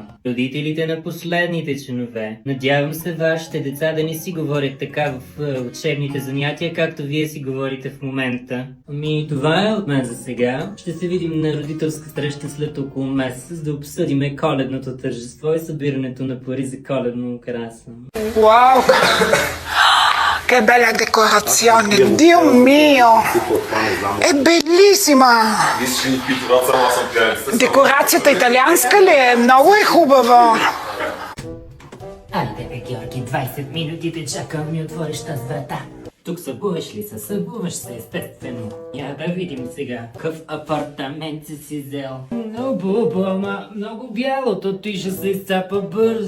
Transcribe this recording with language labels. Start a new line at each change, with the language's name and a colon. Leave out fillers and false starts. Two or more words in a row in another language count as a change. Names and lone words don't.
Bulgarian: Родителите на последните членове. Надявам се вашите деца да не си говорят така в учебните занятия, както вие си говорите в момента. Ами това е от мен за сега. Ще се видим на родителска среща след около месец да обсъдиме коледното тържество и събирането на пари за коледно украса.
Italian: Wow, che bella decorazione, Dio mio, è bellissima.
Bulgarian: Декорацията италианска ли е? Много е хубава. Айде бе, Георги, 20 минути те чакам ми отвориш тази врата. Тук събуваш ли се? Събуваш се, естествено. Я да видим сега. Какъв апартамент си взел? Много, ама много бялото, ти ще се изцапа бързо.